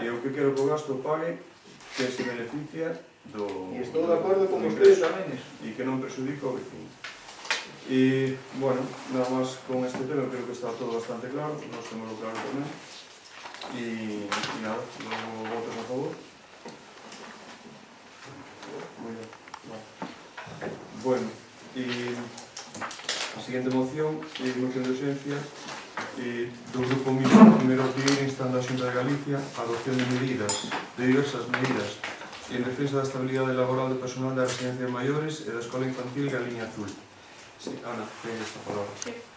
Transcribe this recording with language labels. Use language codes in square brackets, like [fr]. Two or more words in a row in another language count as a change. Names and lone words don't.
[gl] E o que quero que o gasto pague, que se beneficia do... E estou de acordo con vostede tamén nisso. E que non perjudica o vecino. E, bueno, nada máis con este tema, creo que está todo bastante claro, nós temos claro tamén. E nada, logo votos a favor. [es] Muy bien. [gl] Bueno, y a siguiente moción de urxencia do Grupo Mixto Primeiro Ortigueira instando a Xunta de Galicia a adopción de diversas medidas en defensa da estabilidade laboral do personal da residencia de maiores e da Escola Infantil Galiña Azul. Sí, Ana, ten esta palabra. Sí.